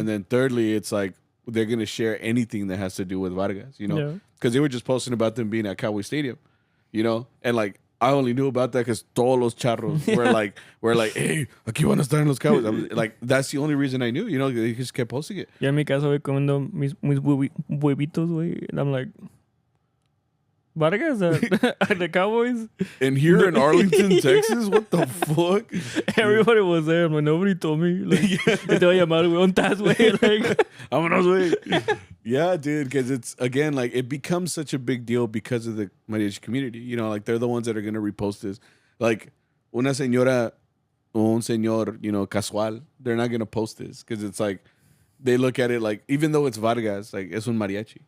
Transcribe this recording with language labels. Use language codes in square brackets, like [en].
[en] And then thirdly, it's like they're gonna share anything that has to do with Vargas, you know, because they were just posting about them being at Cowboy Stadium, you know, and like. I only knew about that because [es] todos los charros [en] were like, hey, [es] aquí van a estar en los Cowboys. [en] Like, that's the only rean I knew, you know, they just kept posting it. [es] Y en mi casa, voy comiendo mis huevitos, güey. [en] And I'm like, Vargas at the Cowboys? And here in Arlington, Texas? What the fuck? Everybody was there, but nobody told me. Like, [es] te voy a llamar, güey, ¿dónde estás, güey? [en] Like, [es] vámonos, güey. [en] Yeah, dude, because it's, again, like, it becomes such a big deal because of the mariachi community. You know, like, they're the ones that are going to repost this. Like, [es] una señora o un señor, [en] you know, casual, they're not going to post this because it's like, they look at it like, even though it's Vargas, like, [es] es un mariachi.